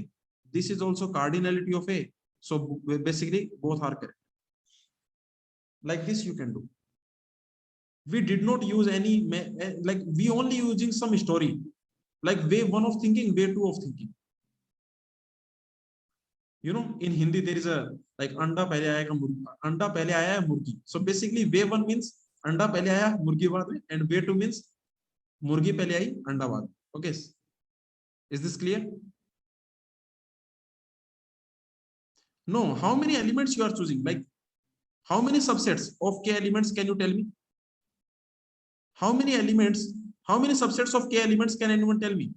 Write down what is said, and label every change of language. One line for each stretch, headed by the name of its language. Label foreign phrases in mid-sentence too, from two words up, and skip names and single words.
English: This is also cardinality of A. So basically both are correct. Like this you can do. We did not use any, like we only using some story. Like way 1 of thinking, way 2 of thinking. You know, in Hindi there is a like
Hindi: अंडा पहले आएगा मुर्गी, अंडा पहले आया है मुर्गी.
English: So basically way 1 means
Hindi: अंडा पहले आया मुर्गी बाद में,
English: and way 2 means
Hindi: मुर्गी पहले आई अंडा बाद.
English: Okay, is this clear? No, how many elements you are choosing? Like how many subsets of k elements can you tell me? How many elements, how many subsets of k elements can anyone tell me?